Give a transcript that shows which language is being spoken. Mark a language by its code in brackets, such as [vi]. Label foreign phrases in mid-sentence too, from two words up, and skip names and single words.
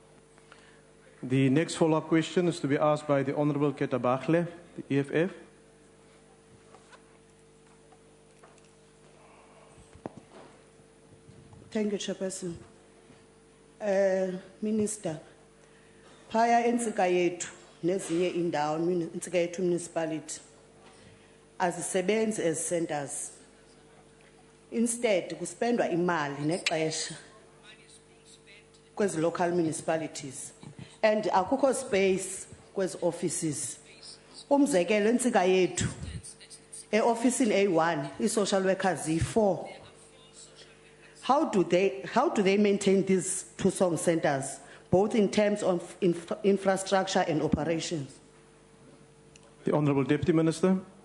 [en] The next follow-up question is to be asked by the Honourable Ketabahle, the EFF. Thank you, Chairperson. Minister, [xh] phaya entsika yethu nezinye indawo insika yethu municipality azisebenzi [en] as centers. Instead, [xh] kuspendwa imali nexesha kwezi [en] local municipalities [xh] and akukho space kwezi offices. Umzekelo entsika yethu [en] office in A1 i-social workers [xh] yi-4. [en] How do they maintain these Tusong centers, both in terms of infrastructure and operations? The Honourable Deputy Minister.